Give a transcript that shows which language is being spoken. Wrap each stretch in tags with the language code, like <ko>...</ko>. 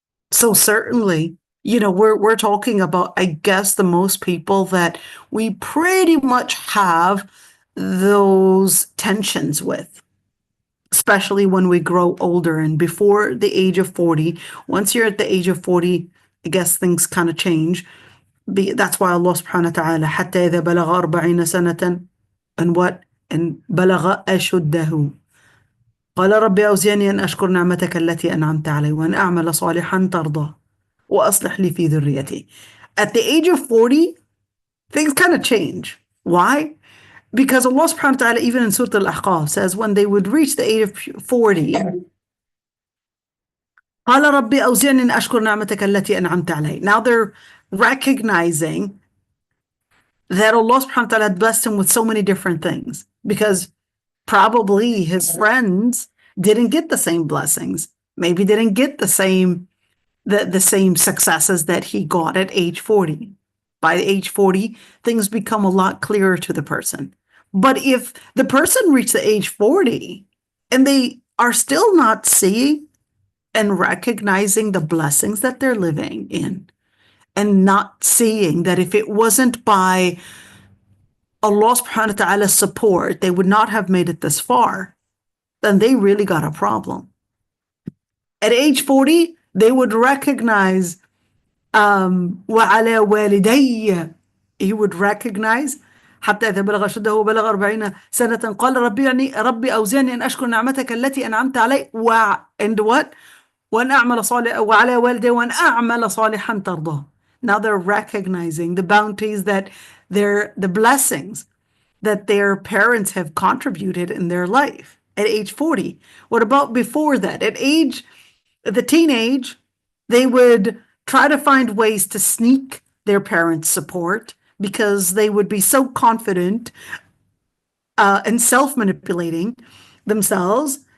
<en>So certainly, we're talking about, I guess, the most people that we pretty much have those tensions with, especially when we grow older and before the age of 40. Once you're at the age of 40, I guess things kind of change. That's why Allah subhanahu wa ta'ala,</en> <ar>حتى إذا بلغ 40 سنة,</ar> <en>and what?</en> <ar>And بلغ أشده. قال رب أوزعني أن أشكر نعمتك التي أنعمت علي وأن أعمل صالحا ترضى وأصلح لي في ذريتي.</ar> <en>At the age of 40, things kind of change. Why? Because Allah subhanahu wa ta'ala, even in Surah Al-Ahqaf, says when they would reach the age of 40,</en> <ar>قال رب أوزعني أن أشكر نعمتك التي أنعمت علي.</ar> <en>Now they're recognizing that Allah subhanahu wa ta'ala had blessed him with so many different things, because probably his friends didn't get the same blessings, maybe didn't get the same successes that he got at age 40. By age 40, things become a lot clearer to the person. But if the person reached the age 40 and they are still not seeing and recognizing the blessings that they're living in, and not seeing that if it wasn't by Allah subhanahu wa ta'ala's support, they would not have made it this far, then they really got a problem. At age 40, they would recognize</en> <ar>وعلى والدي,</ar> <en>he would recognize</en> <ar>حتى إذا بلغ أشده وبلغ 40 سنة قال ربي أوزعني أن أشكر نعمتك التي أنعمت علي</ar> <en>and what?</en> <ar>وأن أعمل صالحا وعلى والدي وأن أعمل صالحا ترضاه.</ar> <en>Now they're recognizing the bounties that the blessings that their parents have contributed in their life at age 40. What about before that? At the teenage, they would try to find ways to sneak their parents' support because they would be so confident and self-manipulating themselves.</en>